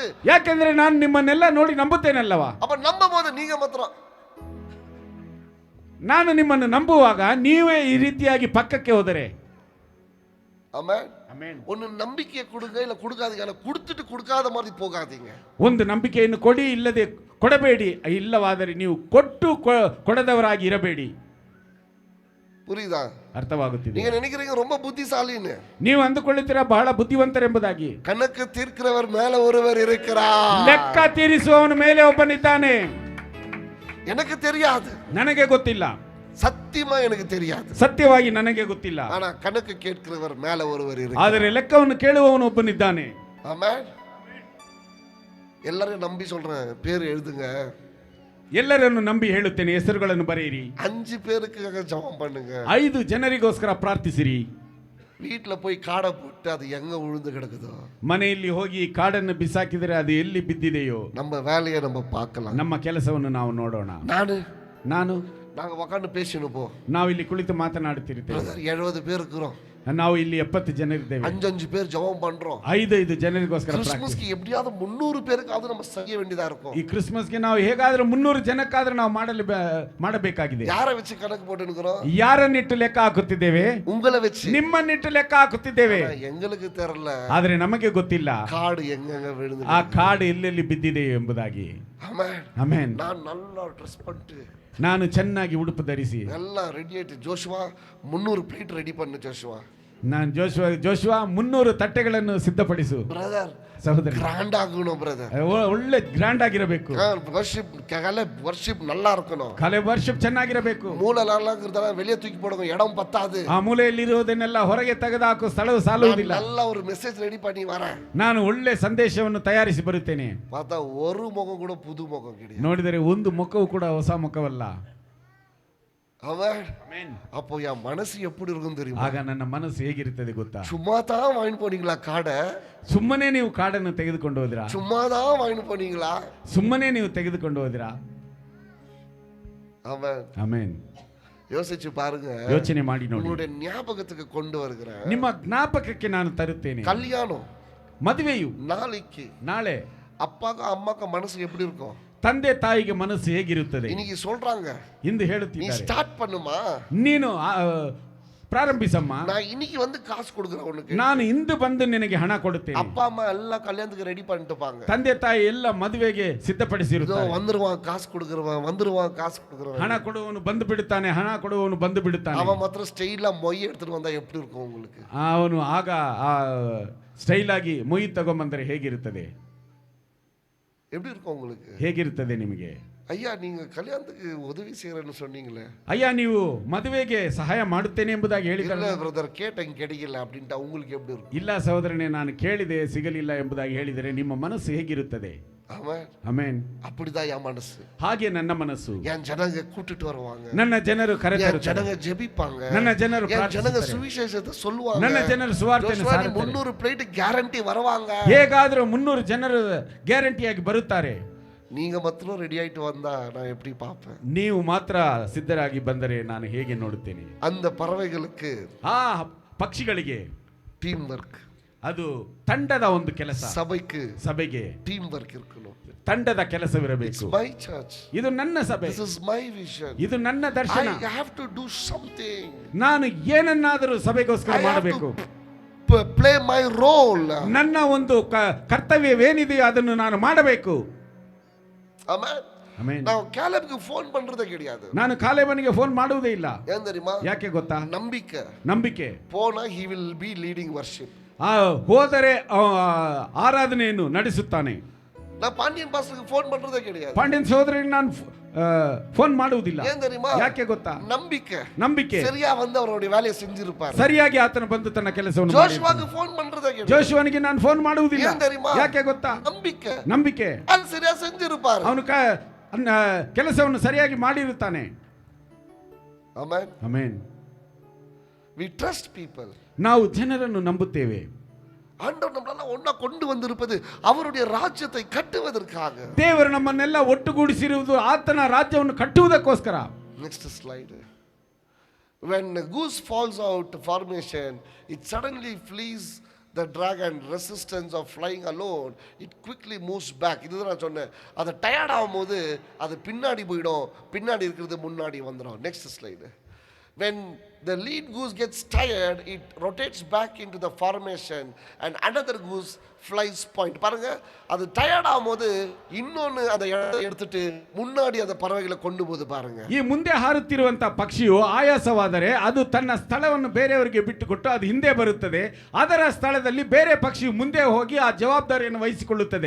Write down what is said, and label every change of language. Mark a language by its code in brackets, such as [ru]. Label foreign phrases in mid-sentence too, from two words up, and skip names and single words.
[kn] ಯಾಕೆಂದ್ರೆ ನಾನು ನಿಮ್ಮನ್ನೆಲ್ಲ ನೋಡಿ ನಂಬುತ್ತೇನಲ್ಲವಾ. [ta] அப்ப நம்பும் போது நீங்க மாத்திரம், [kn] ನಾನು ನಿಮ್ಮನ್ನು ನಂಬುವಾಗ ನೀವೇ ಈ ರೀತಿಯಾಗಿ ಪಕ್ಕಕ್ಕೆ ಹೋದರೆ. [ta] ஆமென். ஒன்னு நம்பிக்கையை கொடுங்க, இல்ல கொடுக்காதீங்க, ஆனா கொடுத்துட்டு கொடுக்காத மாதிரி போகாதீங்க. [kn] ಒಂದು ನಂಬಿಕೆಯನ್ನು ಕೊಡಿ, ಇಲ್ಲದೆ ಕೊಡಬೇಡಿ, ಇಲ್ಲವಾದರೆ ನೀವು ಕೊಟ್ಟು ಕೊಡದವರಾಗಿ ಇರಬೇಡಿ. [ta] புரியுதா? [kn] ಅರ್ಥವಾಗುತ್ತಿದೆ? [ta] நீங்க நினைக்கிறீங்க ரொம்ப புத்திசாலின்னு, [kn] ನೀವು ಅಂದುಕೊಳ್ಳುತ್ತೀರಾ ಬಹಳ ಬುದ್ಧಿವಂತರೆಂಬುದಾಗಿ. [ta] கணக்கு தீர்க்கிறவர் மேல ஒருவர் இருக்கிறார். [kn] ಲೆಕ್ಕ ತೀರಿಸುವವನ ಮೇಲೆ ಒಬ್ಬನಿದ್ದಾನೆ. [ta] எனக்கு தெரியாது, [kn] ನನಗೆ ಗೊತ್ತಿಲ್ಲ, [ta] சத்தியமா எனக்கு தெரியாது, [kn] ಸತ್ಯವಾಗಿ ನನಗೆ ಗೊತ್ತಿಲ್ಲ, [ta] ஆனா கணக்கு கேட்கிறவர் மேல ஒருவர் இருக்கிறார். [kn] ಆದರೆ ಲೆಕ್ಕವನ್ನು ಕೇಳುವವನು ಒಬ್ಬನಿದ್ದಾನೆ. [ta] ஆமென். எல்லாரும் நம்பி சொல்றேன், பேர் எழுதுங்க. [kn] ಎಲ್ಲರನ್ನು ನಂಬಿ ಹೇಳುತ್ತೇನೆ, ಹೆಸರುಗಳನ್ನು ಬರೆಯಿರಿ. [ta] 5 பேருக்கு ஜெபம் பண்ணுங்க. [kn] 5 ಜನರಿಗೋಸ್ಕರ ಪ್ರಾರ್ಥಿಸಿರಿ. [ta] வீட்டுல போய் காடை போட்டு அது எங்க உழுந்து கிடக்குதோ, [kn] ಮನೆಯಲ್ಲಿ ಹೋಗಿ ಕಾಡನ್ನು ಬಿಸಾಕಿದರೆ ಅದು ಎಲ್ಲಿ ಬಿದ್ದಿದೆಯೋ, [ta] நம்ம வேலையை நம்ம பார்க்கலாம். [kn] ನಮ್ಮ ಕೆಲಸವನ್ನು ನಾವು ನೋಡೋಣ. ನಾನು [ta] நாங்க உட்காந்து பேசணும். போ, [kn] ನಾವಿಲ್ಲಿ ಕುಳಿತು ಮಾತನಾಡುತ್ತಿರುತ್ತೇವೆ. [ta] 70 பேர் இருக்கிறோம், [kn] ನಾವು ಇಲ್ಲಿ 70 ಜನರಿದ್ದೇವೆ. [ta] 5 பேர் ஜெபம் பண்றோம். [kn] 5 ಜನರಿಗೋಸ್ಕರ [ta] கிறிஸ்மஸ்க்கு எப்படியாவது 300 பேருக்காவது நம்ம செய்ய வேண்டியதா இருக்கும். [kn] ಈ ಕ್ರಿಸ್ಮಸ್ಗೆ ನಾವು ಹೇಗಾದ್ರೂ 300 ಜನಕ್ಕಾದ್ರೂ ನಾವು ಮಾಡಬೇಕಾಗಿದೆ. [ta] யாரை வச்சு கணக்கு போட்டுக்கிறோம்? [kn] ಯಾರನ್ನಿಟ್ಟು ಲೆಕ್ಕ ಹಾಕುತ್ತಿದ್ದೇವೆ? [ta] உங்களை வச்சு, [kn] ನಿಮ್ಮನ್ನಿಟ್ಟು ಲೆಕ್ಕ ಹಾಕುತ್ತಿದ್ದೇವೆ. [ta] எங்களுக்கு தெரியல, [kn] ಆದ್ರೆ ನಮಗೆ ಗೊತ್ತಿಲ್ಲ [ta] காடு எங்கெங்க விழுந்து, [kn] ಆ ಕಾಡು ಎಲ್ಲೆಲ್ಲಿ ಬಿದ್ದಿದೆ ಎಂಬುದಾಗಿ. ಆಮೆನ್. [ta] நான் நல்லா ட்ரெஸ் பண்ணிட்டு, [kn] ನಾನು ಚೆನ್ನಾಗಿ ಉಡುಪು ಧರಿಸಿ, [ta] எல்லாம் ரெடி ஆயிட்டு, ஜோஷுவா 300 [en] plate ready [ta] பண்ணு ஜோஷுவா. [kn] ನಾನು ಜೋಶುವಾ 300 ತಟ್ಟೆಗಳನ್ನು ಸಿದ್ಧಪಡಿಸು. ಬ್ರದರ್, ಸಹೋದರ, [ta] கிராண்ட் ஆகணும் பிரதர். [kn] ಒಳ್ಳೆ ಗ್ರ್ಯಾಂಡ್ ಆಗಿರಬೇಕು. [ta] ವರ್ಷಿಪ್ நல்லா இருக்கணும். [kn] ಕಲೆ ವರ್ಷಿಪ್ ಚೆನ್ನಾಗಿರಬೇಕು. [ta] மூலலாம் இருக்கிறதெல்லாம் வெளியே தூக்கி போடுங்க, இடம் பத்தாது. [kn] ಆ ಮೂಲೆಯಲ್ಲಿ ಇರುವುದನ್ನೆಲ್ಲ ಹೊರಗೆ ತೆಗೆದುಹಾಕು, ಸ್ಥಳವು ಸಾಲುವುದಿಲ್ಲ. [ta] நல்ல ஒரு மெசேஜ் ரெடி பண்ணி வரேன். [kn] ನಾನು ಒಳ್ಳೆ ಸಂದೇಶವನ್ನು ತಯಾರಿಸಿ ಬರುತ್ತೇನೆ. [ta] பார்த்தா ஒரு முகம் கூட புது முகம் கிடையாது. [kn] ನೋಡಿದರೆ ಒಂದು ಮುಖವು ಕೂಡ ಹೊಸ ಮುಖವಲ್ಲ. [ta] ஆமென். அப்போ என் மனசு எப்படி இருக்கும் தெரியுமா? [kn] ಆಗ ನನ್ನ ಮನಸ್ಸು ಹೇಗಿರುತ್ತದೆ ಗೊತ್ತಾ? [ta] சும்மா தான் வாங்கி போனீங்களா காடை? [kn] ಸುಮ್ಮನೆ ನೀವು ಕಾಡನ್ನು ತೆಗೆದುಕೊಂಡು ಹೋದಿರಾ? [ta] சும்மா தான் வாங்கி போனீங்களா? [kn] ಸುಮ್ಮನೆ ನೀವು ತೆಗೆದುಕೊಂಡು ಹೋದಿರಾ? [ta] அவன் [kn] ಆಮೆನ್. [ta] யோசிச்சு பாருங்க. [kn] ಯೋಚನೆ ಮಾಡಿ ನೋಡಿ. [ta] உங்களுடைய ஞாபகத்துக்கு கொண்டு வருகிறேன். [kn] ನಿಮ್ಮ ಜ್ಞಾಪಕಕ್ಕೆ ನಾನು ತರುತ್ತೇನೆ. [ta] கல்யாணம் [kn] ಮದುವೆಯು [ta] நாளைக்கு [kn] ನಾಳೆ [ta] அப்பாக்கு அம்மாக்கு மனசு எப்படி இருக்கும்? [kn] ತಂದೆ ತಾಯಿಗೆ ಮನಸ್ಸು ಹೇಗಿರುತ್ತದೆ? [ta] இன்னைக்கு சொல்றாங்க, [kn] ಇಂದು [ta] நீ [kn] ಹೇಳುತ್ತಿದ್ದಾರೆ, [ta] ஸ்டார்ட் பண்ணுமா, [kn] ನೀನು ಪ್ರಾರಂಭಿಸಮ್ಮ, [ta] நான் இன்னைக்கு வந்து காசு கொடுக்குறேன் உனக்கு. [kn] ನಾನು ಇಂದು ಬಂದು ನಿನಗೆ ಹಣ ಕೊಡುತ್ತೇನೆ. [ta] அப்பா அம்மா எல்லாம் கல்யாணத்துக்கு ரெடி பண்ணிட்டுப்பாங்க. [kn] ತಂದೆ ತಾಯಿ ಎಲ್ಲ ಮದುವೆಗೆ ಸಿದ್ಧಪಡಿಸಿರುತ್ತಾರೆ. [ta] வந்துருவான் காசு கொடுக்குறவன், வந்துருவான் காசு கொடுக்குறவன். [kn] ಹಣ ಕೊಡುವವನು ಬಂದು ಬಿಡುತ್ತಾನೆ, ಹಣ ಕೊಡುವವನು ಬಂದು ಬಿಡುತ್ತಾನೆ. [ta] அவன் [kn] ಮಾತ್ರ ಸ್ಟೈಲಾ ಮೊಯ್ [ta] எடுத்துட்டு வந்தா எப்படி இருக்கும் உங்களுக்கு? [kn] ಅವನು ಆಗ ಸ್ಟೈಲ್ ಆಗಿ ಮೊಯ್ ತಗೊಂಬಂದರೆ ಹೇಗಿರುತ್ತದೆ? [ta] எப்படி இருக்கும் உங்களுக்கு? [kn] ಹೇಗಿರುತ್ತದೆ ನಿಮಗೆ? [ta] ஐயா நீங்க கல்யாணத்துக்கு உதவி செய்யறேன்னு சொன்னீங்களே, [kn] ಅಯ್ಯ ನೀವು ಮದುವೆಗೆ ಸಹಾಯ ಮಾಡುತ್ತೇನೆ ಎಂಬುದಾಗಿ [ta] இல்ல [kn] ಹೇಳಿದ್ರಲ್ಲ. [ta] பிரதர் கேட்டேன் கிடைக்கல அப்படின்ட்டா உங்களுக்கு எப்படி இருக்கும்? [kn] ಇಲ್ಲ ಸಹೋದರನೇ, ನಾನು ಕೇಳಿದೆ ಸಿಗಲಿಲ್ಲ ಎಂಬುದಾಗಿ ಹೇಳಿದರೆ ನಿಮ್ಮ ಮನಸ್ಸು ಹೇಗಿರುತ್ತದೆ? [ta] ஆமென். [kn] ಆಮೆನ್. [ta] அப்படிதான் என் மனசு. [kn] ಹಾಗೆ ನನ್ನ ಮನಸ್ಸು. [ta] என் ஜனங்க கூட்டிட்டு வருவாங்க, [kn] ನನ್ನ ಜನರು [ta] என் [kn] ಕರೆತರುತ್ತಾರೆ, [ta] ஜனங்க ஜெபிப்பாங்க, [kn] ನನ್ನ ಜನರು [ta] என் ஜனங்க [kn] ಪ್ರಾರ್ಥಿಸುತ್ತಾರೆ, [ta] சுவிசேஷத்தை சொல்லுவாங்க, [kn] ನನ್ನ ಜನರು ಸುವಾರ್ತೆಯನ್ನು [ta] ஜோஷுவா, நீ [kn] ಸಾರುತ್ತಾರೆ. [ta] 300 [en] plate guarantee [ta] வருவாங்க. [kn] ಹೇಗಾದರೂ 300 ಜನರು ಗ್ಯಾರಂಟಿಯಾಗಿ ಬರುತ್ತಾರೆ. [ta] நீங்க மாத்திரம் ரெடி ஆயிட்டு வந்தா நான் எப்படி பார்ப்பேன்? [kn] ನೀವು ಮಾತ್ರ ಸಿದ್ಧರಾಗಿ ಬಂದರೆ ನಾನು ಹೇಗೆ ನೋಡುತ್ತೇನೆ? [ta] அந்த பறவைகளுக்கு [kn] ಆ ಪಕ್ಷಿಗಳಿಗೆ [en] team work, [kn] ಅದು ತಂಡದ ಒಂದು ಕೆಲಸ. ಸಭೆಗೆ [en] team work [kn] ಇರಬೇಕು, ತಂಡದ ಕೆಲಸವಿರಬೇಕು. [en] my church, [kn] ಇದು ನನ್ನ ಸಭೆ, [en] this is my vision, [kn] ಇದು ನನ್ನ ದರ್ಶನ. [en] I have to do something, [kn] ನಾನು ಏನನ್ನಾದರೂ ಸಭೆಗೋಸ್ಕರ ಮಾಡಬೇಕು. [en] play my role, [kn] ನನ್ನ ಒಂದು ಕರ್ತವ್ಯವೇನಿದೆಯೋ ಅದನ್ನು ನಾನು ಮಾಡಬೇಕು. ಆಮೆನ್. ಆಮೆನ್. ನಾವು ಕ್ಯಾಲೆಬ್ಗೆ ಫೋನ್ [ta] ಪண்றதே கிடையாது. [kn] ನಾನು ಕಾಲೇಬನಿಗೆ ಫೋನ್ ಮಾಡುವುದೇ ಇಲ್ಲ. [ta] ಏನ್ தெரியுமா? [kn] ಯಾಕೆ ಗೊತ್ತಾ? ನಂಬಿಕೆ. [en] ಪೋನಾ he will be leading worship. [kn] ಹೋದರೆ ಆರಾಧನೆಯನ್ನು ನಡೆಸುತ್ತಾನೆ. ನಾ ಪಾಂಡ್ಯನ್ ಪಾಸ್ಟರ್ಗೆ ಫೋನ್ [ta] ಪண்றதே கிடையாது. [kn] ಪಾಂಡ್ಯನ್ ಸಹೋದರನಿಗೆ ನಾನು ಫೋನ್ ಮಾಡುವುದಿಲ್ಲ. [ta] ಏನ್ தெரியுமா? [kn] ಯಾಕೆ ಗೊತ್ತಾ? ನಂಬಿಕೆ. ಸರಿಯಾ ಬಂದು [ta] ಅವರುடைய வேலையை செஞ்சிருப்பார். [kn] ಸರಿಯಾಗಿ ಆತನ ಬಂದು ತನ್ನ ಕೆಲಸವನ್ನು ಜೋಶುವಾಗೆ ಫೋನ್ [ta] ಪண்றதே கிடையாது. [kn] ಜೋಶುವನಿಗೆ ನಾನು ಫೋನ್ ಮಾಡುವುದಿಲ್ಲ. [ta] ಏನ್ தெரியுமா? [kn] ಯಾಕೆ ಗೊತ್ತಾ? ನಂಬಿಕೆ. ಅದು ಸರಿಯಾ [ta] செஞ்சிருப்பார். [kn] ಅವನು ಕೆಲಸವನ್ನು ಸರಿಯಾಗಿ ಮಾಡಿರುತ್ತಾನೆ. ಆಮೆನ್. ಆಮೆನ್. [en] we trust people. [kn] ನಾವು ಜನರನ್ನು ನಂಬುತ್ತೇವೆ. [ta] ஆண்டவர் நம்மள ஒண்ணா கொண்டு வந்திருப்பது அவருடைய ராஜ்யத்தை கட்டுவதற்காக. [kn] ದೇವರು ನಮ್ಮನ್ನೆಲ್ಲ ಒಟ್ಟುಗೂಡಿಸಿರುವುದು ಆತನ ರಾಜ್ಯವನ್ನು ಕಟ್ಟುವುದಕ್ಕೋಸ್ಕರ. [en] Next slide. When a goose falls out formation, it suddenly flees the dragon resistance of flying alone. It quickly moves back. [ta] இதுதான் நான் சொன்னேன், அது டயர்ட் ஆகும்போது அது பின்னாடி போய்டும், பின்னாடி இருக்கிறது முன்னாடி வந்துரும். [en] Next slide. When the lead goose gets tired, it rotates back into the formation and another goose flies point. [ta] பாருங்க, அது டயர்ட் ஆகும்போது இன்னொன்னு அதை எடுத்துட்டு முன்னாடி அந்த பறவைகளை கொண்டு போகுது பாருங்க. [kn] ಈ ಮುಂದೆ ಹಾರುತ್ತಿರುವಂತ ಪಕ್ಷಿಯು ಆಯಾಸವಾದರೆ ಅದು ತನ್ನ ಸ್ಥಳವನ್ನು ಬೇರೆಯವರಿಗೆ ಬಿಟ್ಟುಕೊಟ್ಟು ಅದು ಹಿಂದೆ ಬರುತ್ತದೆ. ಅದರ ಸ್ಥಳದಲ್ಲಿ ಬೇರೆ ಪಕ್ಷಿಯು ಮುಂದೆ ಹೋಗಿ ಆ ಜವಾಬ್ದಾರಿಯನ್ನು ವಹಿಸಿಕೊಳ್ಳುತ್ತದೆ.